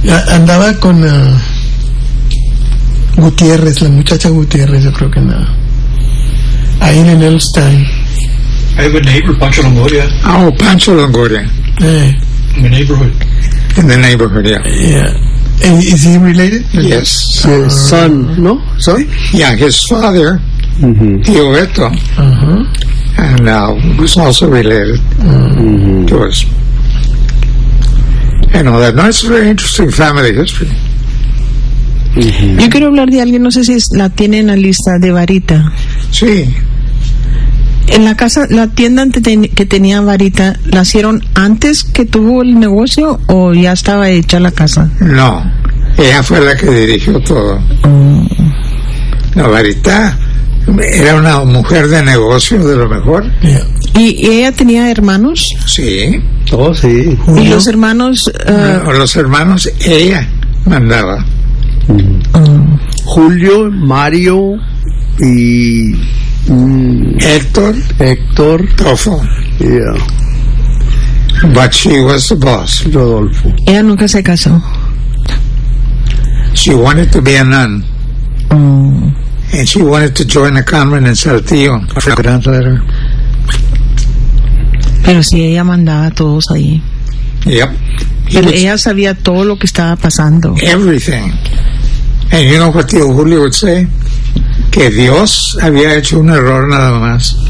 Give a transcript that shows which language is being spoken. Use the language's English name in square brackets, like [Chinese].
[Spanish] Andaba con Gutiérrez, la muchacha Gutiérrez, yo creo que andaba. Ahí en el Stein. [English] I have a neighbor, Pancho Longoria. Oh, Pancho Longoria. In the neighborhood. In the neighborhood, yeah. Yeah. Is he related? Yes. Son, no? Son? Yeah, his father, Tio Beto. And now he's also related to us. And all that. No, it's a very interesting family history. [Spanish] Yo quiero hablar de alguien, no sé si la tienen en la lista, de Varita. Sí. En la casa, la tienda que tenía Varita, ¿la hicieron antes que tuvo el negocio o ya estaba hecha la casa? No, ella fue la que dirigió todo. No, Varita era una mujer de negocio de lo mejor. [English] Yeah. [Spanish] ¿Y ella tenía hermanos? Sí. Oh, sí. ¿Y los hermanos? Los hermanos ella mandaba. Julio, Mario y... Héctor Tofo. [English] Yeah. But she was the boss. Rodolfo. [Spanish] Ella nunca se casó. [English] She wanted to be a nun. And she wanted to join a convent in Saltillo. I forgot to answer her. [Spanish] Pero si ella mandaba a todos ahí. [English] Yep. [Spanish] Pero ella sabía todo lo que estaba pasando. [English] Everything. And you know what Tio Julio would say? [Spanish] Que Dios había hecho un error nada más.